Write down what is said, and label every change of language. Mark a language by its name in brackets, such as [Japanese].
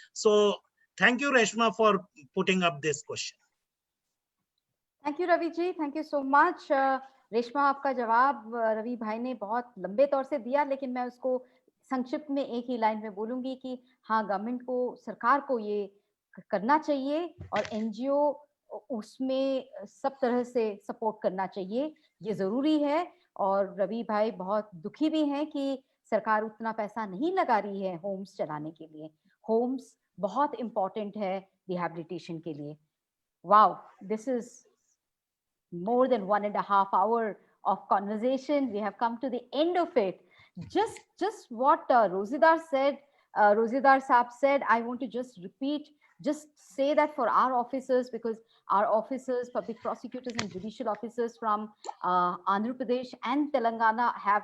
[English] So thank you, Reshma, for putting up this question. Thank you, Ravi ji. Thank you so much. [Hindi] Reshma, आपका जवाब रवि भाई ने बहुत लंबे तौर से दिया, लेकिन मैं उसको संक्षिप्त में एक ही लाइन में बोलूंगी कि हाँ, गवर्नमेंट को, सरकार को ये करना चाहिए और NGO उसमें सब तरह से सपोर्ट करना चाहिए. ये जरूरी है. और रवि भाई बहुत दुखी भी हैं कि सरकार उतना पैसा नहीं लगा रही है होम्स चलाने के लिए. होम्स बहुत इंपॉर्टेंट है रिहैबिलिटेशन के लिए. [English] Wow, this is more than 1.5 hours of conversation. We have come to the end of it. Just what Rozidar said, Rozidar Saab said, I want to just repeat, just say that for our officers, because our officers, public prosecutors and judicial officers from Andhra Pradesh and Telangana